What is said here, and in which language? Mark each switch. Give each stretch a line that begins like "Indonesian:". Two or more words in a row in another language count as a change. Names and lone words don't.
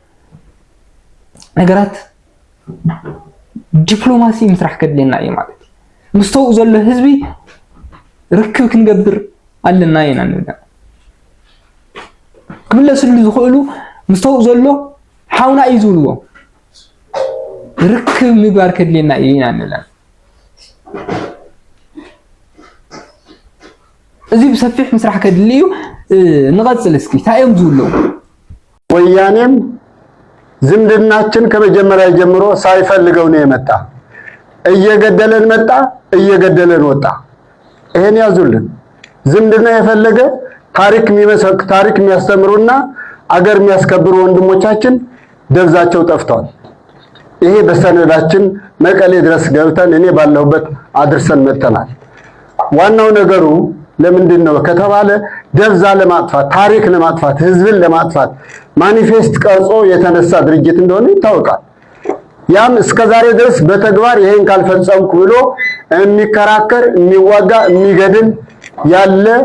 Tigrinya: ነገራት ዲፕሎማሲ ምስራሕ ከድልየና እዩ ማለት እዩ ምስተውኡ ዘሎ ህዝቢ ርክብ ክንገብር ኣለና ኢና ንብላ ክምለስሉ ዝኽእሉ ምስተውኡ ዘሎ ሓውና እዩ ዝብልዎ ርክብ ምግባር ከድልየና እዩ ኢና ንብላ እዚ ብሰፊሕ ምስራሕ ከድሊ እዩ ንቐፅል እስኪ እንታይ እዮም ዝብለው
Amharic: ወያኔም ዝምድናችን ከመጀመሪያ ጀምሮ ሳይፈልገው ነው የመጣ እየገደለን መጣ እየገደለን ወጣ ይሄን ያዙልን ዝምድና የፈለገ ታሪክ የሚመሰክ ታሪክ የሚያስተምሩና አገር የሚያስከብሩ ወንድሞቻችን ደብዛቸው ጠፍተዋል ይሄ በሰነዳችን መቀሌ ድረስ ገብተን እኔ ባለሁበት አድርሰን መጥተናል ዋናው ነገሩ ለምንድነው ከተባለ ደብዛ ለማጥፋት ታሪክ ለማጥፋት ህዝብን ለማጥፋት ማኒፌስት ቀርጾ የተነሳ ድርጅት እንደሆነ ይታወቃል ያም እስከዛሬ ድረስ በተግባር ይሄን ካልፈጸምኩ ብሎ የሚከራከር የሚዋጋ የሚገድል ያለ